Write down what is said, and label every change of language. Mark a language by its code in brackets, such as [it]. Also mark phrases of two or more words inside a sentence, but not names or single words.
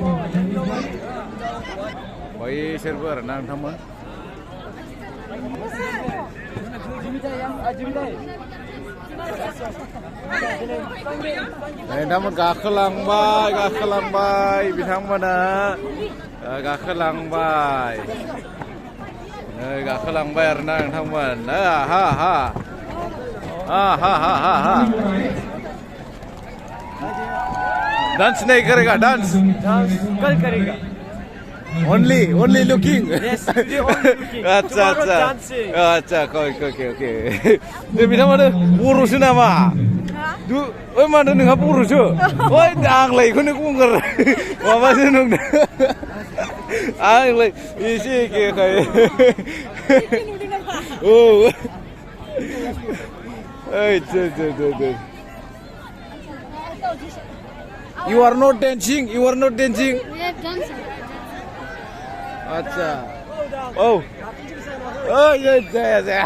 [brx] बैसोरबो आरोना नोंथांमोन नोंथांमोन गाखोलांबाय बिथांमोना गाखोलांबाय आरोना नोंथांमोन [hi] डांस नहीं करेगा डांस कल करेगा [en] only looking yes [brx] अच्छा ओके दे बिथांमोना बर'सो नामा ओइ माथो नोंहा बर'सो ओइ आंलाय बेखौनो बुंगोर माबासो नंदों आंलाय एसे एखेखाय औ ओइ [en] You are not dancing. Yeah, dancing. [hi] Acha. [en] Ya.